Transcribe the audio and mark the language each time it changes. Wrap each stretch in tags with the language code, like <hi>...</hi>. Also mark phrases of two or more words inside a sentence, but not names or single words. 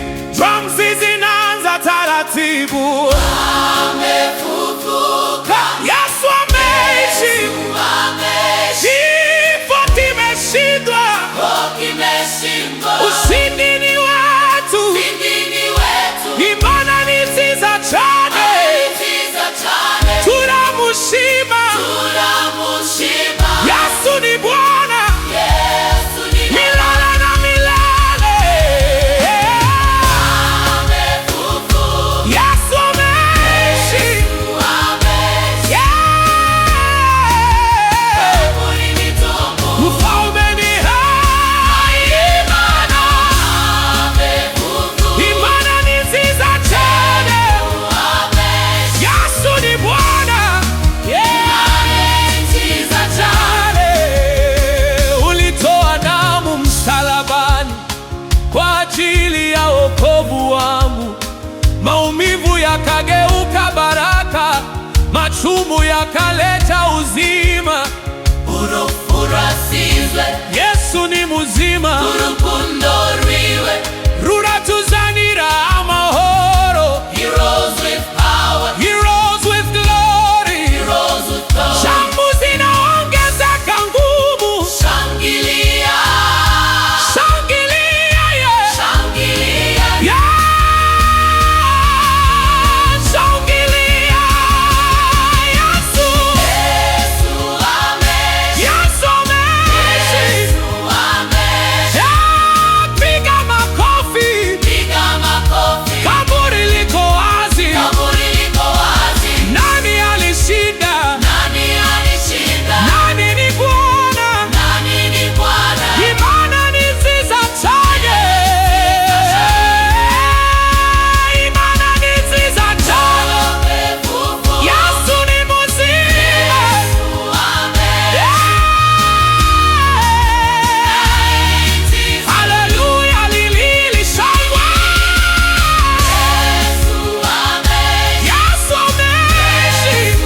<sw>Drums zinaanza taratibu. amefufuka, Yesu ameishi. Kifo kimeshindwa, kimeshindwa, ushindi ni wetu.</sw> <rw>Imana ni nziza cyane, turamushima.</rw> <sw>Yesu ni Bwana milele na milele. Yesu ameishi. Mfalme ni hai.</sw> <rw>Imana ni nziza cyane.</rw> <sw>Yesu ni Bwana cyane. Ulitoa damu msalabani kwa ajili ya wokovu wangu. Maumivu yakageuka baraka, machungu yakaleta uzima. Yesu ni muzima.</sw> <rw>Rura tuzanira amahoro.</rw> <en>He rose with glory.</en> <sw>Shambu zinaongezeka nguvu. Shangilia, yeah. Yeah. Shangilia. Yesu. Yesu ameishi. Yeah. Piga makofi. Kaburi liko wazi. Nani alishinda? Nani ni Bwana?</sw> <rw>Imana ni nziza cyane. Imana ni nziza cyane.</rw> <sw>Yesu ni muzima. Haleluya, lililishangwa. Yesu ameishi.</sw>